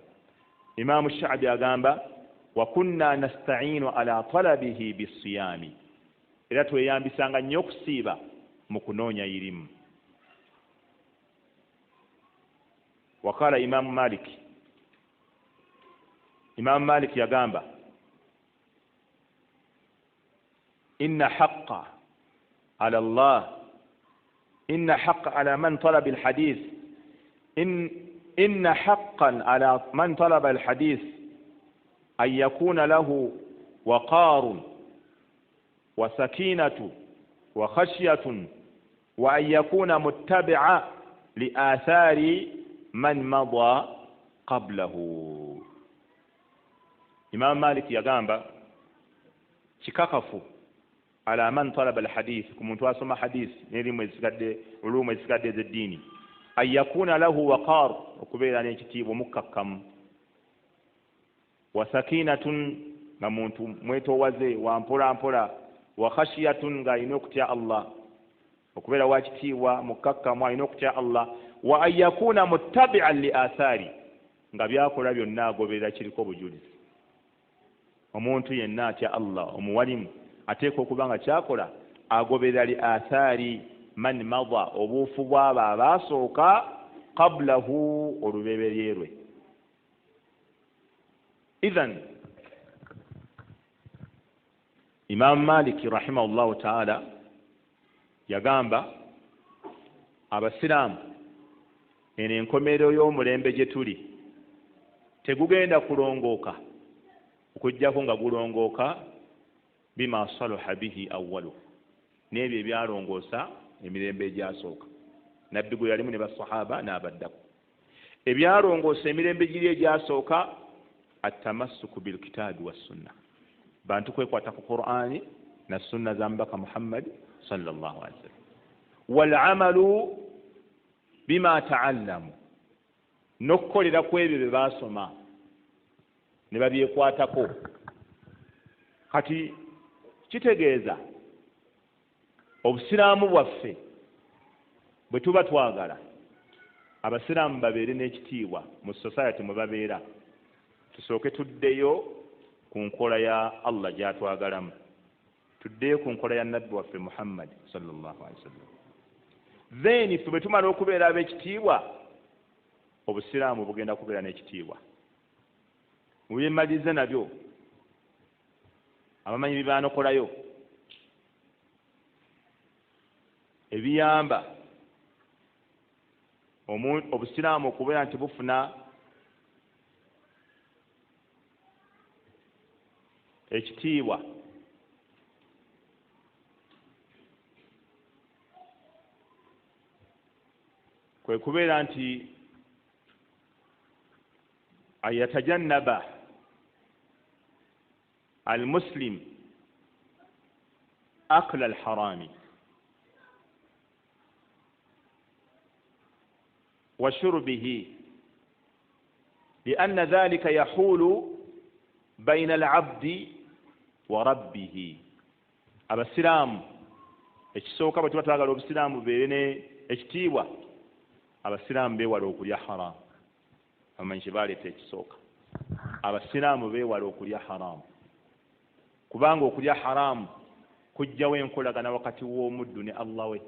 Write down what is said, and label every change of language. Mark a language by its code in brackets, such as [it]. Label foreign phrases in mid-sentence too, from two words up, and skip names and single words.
[ar] Imaamu Sha'bi agamba, وكنا نستعين على طلبه بالصيام. [lg] Era tweyambisanga nnyo okusiiba mu kunoonya irimu. [ar] وقال الإمام مالك. [lg] Imaamu Maliki yagamba, [ar] إن حقا على الله إن حقا على من طلب الحديث, إن حقا على من طلب الحديث أن يكون له وقار وسكينة وخشية وأن يكون متبعا لآثار من مضى قبله. [lg] Imam Malik yagamba kikakafu [ar] على من طلب الحديث, [lg] ku muntu asoma hadith n'erimu ezigadde ulumu ezigadde ez'eddiini, [ar] أن يكون له وقار, [lg] okubeera n'ekitiibwa mukakkamu, [ar] وسكينة, [lg] nga muntu mwetoowaze wa mpola mpola, [ar] وخشية, [lg] nga alina okutya Allah, okubeera wa kitiibwa mukakkamu alina okutya Allah, [ar] وأن يكون متبعا لآثار, [lg] nga byakola byonna agoberera kiriko obujulizi. Omuntu yenna atya Allah, omuwalimu ateeka okuba nga kyakola agoberera [ar] لآثار من مضى, [lg] obuufu bw'abo abaasooka, qablahu, olubeberye lwe. Idhan Imam Maliki [ar] رحمه الله تعالى [lg] yagamba abasiraamu eno enkomerero y'omulembe gye tuli tegugenda kulongooka okujjako nga gulongooka [ar] بما صلح به أوله, [lg] n'ebyo ebyalongoosa emirembe egyasooka. Nabbi gwe yalimu ne basahaba n'abaddako. Ebyalongoosa emirembe giri egyasooka [ar] التمسك بالكتاب والسنة, [lg] bantu kwekwata ku Qur'ani na sunna za mbaka Muhammad [ar] صلى الله عليه وسلم. والعمل بما تعلموا, [lg] n'okukolera ku ebyo bye baasoma ne babyekwatako. Kati kitegeeza obusiraamu bwaffe bwe tuba twagala abasiraamu babeere n'ekitiibwa mu society mwe babeera, tusooke tuddeyo ku nkola ya Allah gy'atwagalamu, tuddeyo ku nkola ya nabbi waffe Muhammad [ar] صلى الله عليه وسلم. [lg] Then ffe bwe tumala okubeera ab'ekitiibwa, obusiraamu bugenda kubeera n'ekitiibwa. Mu byemalize nabyo abamanyi bye baanokolayo ebiyamba obusiraamu okubeera nti bufuna ekitiibwa kwe kubeera nti ayatajannaba [ar] المسلم أكل الحرام وشربه لأن ذلك يحول بين العبد وربه. [lg] abasiraamu ekisooka bwe tuba twagala obusiraamu bubeere ekitiibwa, abasiraamu beewala okulya haramu. amanyi kye baleeta ekisooka, abasiraamu beewala okulya haramu, kubanga okulya haramu kujjawo enkolagana wakati w'omuddu ne Allah we.